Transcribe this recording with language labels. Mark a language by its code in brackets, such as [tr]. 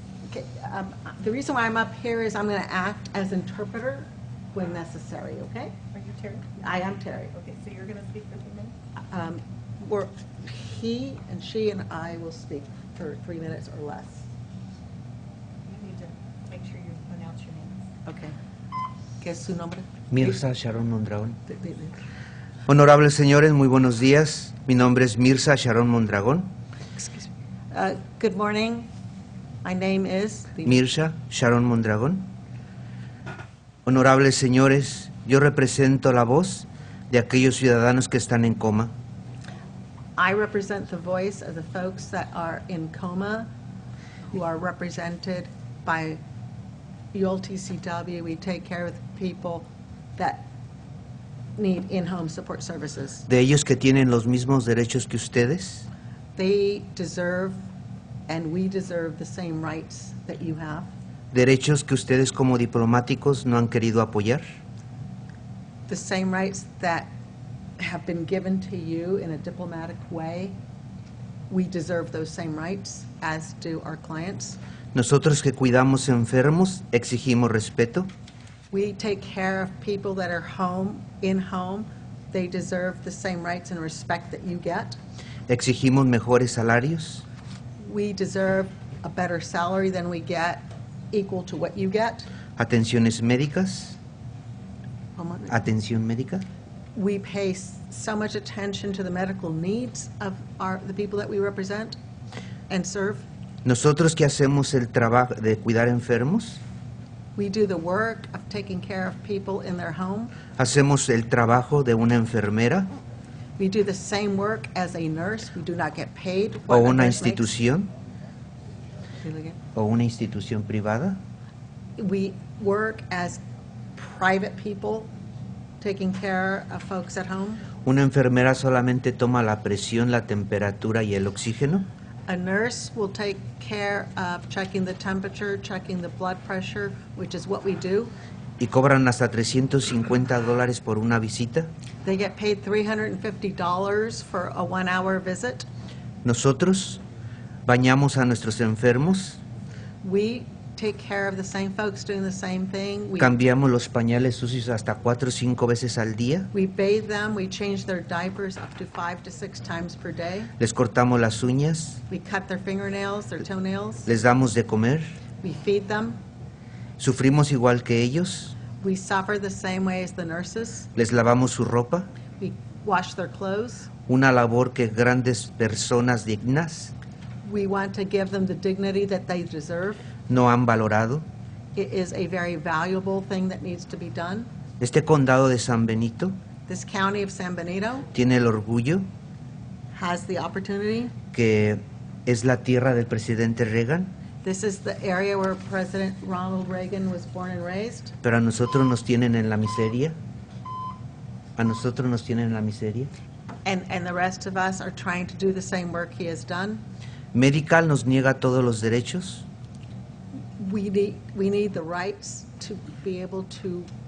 [en] Okay, the reason why I'm up here is I'm going to act as interpreter when necessary, okay? Are you Terry? I am Terry. Okay, so you're going to speak for 3 minutes? He and she and I will speak for 3 minutes or less. You need to make sure you pronounce your names. [es] Okay. ¿Qué es su nombre? Mirza Sharon Mondragón. Honorables señores, muy buenos días. Mi nombre es Mirza Sharon Mondragón. [en] Excuse me. Good morning. My name is Mirza Sharon Mondragón. [es] Honorables señores, yo represento la voz de aquellos ciudadanos que están en coma. [en] I represent the voice of the folks that are in coma, who are represented by ULTCW. We take care of people that need in-home support services. [es] De ellos que tienen los mismos derechos que ustedes. [en] They deserve, and we deserve, the same rights that you have. [es] derechos que ustedes como diplomáticos no han querido apoyar. [en] The same rights that have been given to you in a diplomatic way, we deserve those same rights, as do our clients. [es] Nosotros que cuidamos enfermos exigimos respeto. [en] We take care of people that are in home. They deserve the same rights and respect that you get. [es] Exigimos mejores salarios. [en] We deserve a better salary than we get, equal to what you get. [es] Atenciones médicas. Atención médica. [en] We pay so much attention to the medical needs of the people that we represent and serve. [es] Nosotros que hacemos el trabajo de cuidar enfermos, [en] We do the work of taking care of people in their home. [es] hacemos el trabajo de una enfermera [en] We do the same work as a nurse. We do not get paid [es] o [en] what a [es] una [en] nurse makes. [es] institución [en] Say it again. [es] o una institución privada. [en] We work as private people taking care of folks at home. [es] Una enfermera solamente toma la presión, la temperatura y el oxígeno. [en] A nurse will take care of checking the temperature, checking the blood pressure, which is what we do. [es] Y cobran hasta $350 por una visita. [en] They get paid $350 for a 1-hour visit. [es] Nosotros bañamos a nuestros enfermos, [en] We take care of the same folks doing the same thing. [es] cambiamos los pañales sucios hasta 4 o 5 veces al día, [en] We bathe them, we change their diapers up to 5 to 6 times per day. [es] les cortamos las uñas, [en] We cut their fingernails, their toenails. [es] les damos de comer, [en] We feed them. [es] sufrimos igual que ellos, [en] We suffer the same way as the nurses. [es] les lavamos su ropa, [en] We wash their clothes. [es] una labor que grandes personas dignas [en] We want to give them the dignity that they deserve. [es] no han valorado. [en] It is a very valuable thing that needs to be done. [es] Este condado de San Benito [en] This county of San Benito [es] tiene el orgullo [en] has the opportunity. [es] que es la tierra del presidente Reagan, [en] This is the area where President Ronald Reagan was born and raised. [es] pero a nosotros nos tienen en la miseria. A nosotros nos tienen en la miseria. [en] And the rest of us are trying to do the same work he has done. [es] Medical nos niega todos los derechos. [en] We need the rights to be able to